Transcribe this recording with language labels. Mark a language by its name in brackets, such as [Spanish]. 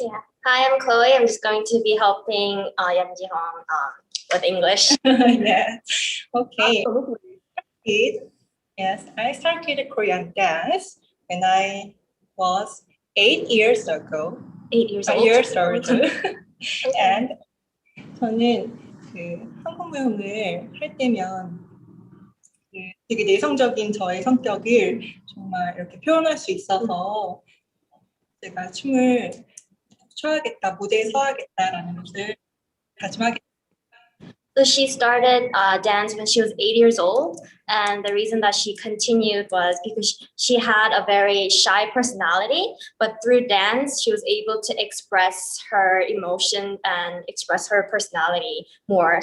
[English] Yeah. Hi, I'm Chloe. I'm just going to be helping Yeonji Hong with English. Yes. Okay. Absolutely. Yes, I started Korean dance when I was 8 years ago. 8 years old. Years old. And [Korean] 저는 그 한국무용을 할 때면 되게 내성적인 저의 성격을 정말 이렇게 표현할 수 있어서 제가 춤을 춰야겠다, 무대에 서야겠다라는 것을 다짐하게. [English] So she started dance when she was 8 years old, and the reason that she continued was because she had a very shy personality, but through dance she was able to express her emotion and express her personality more.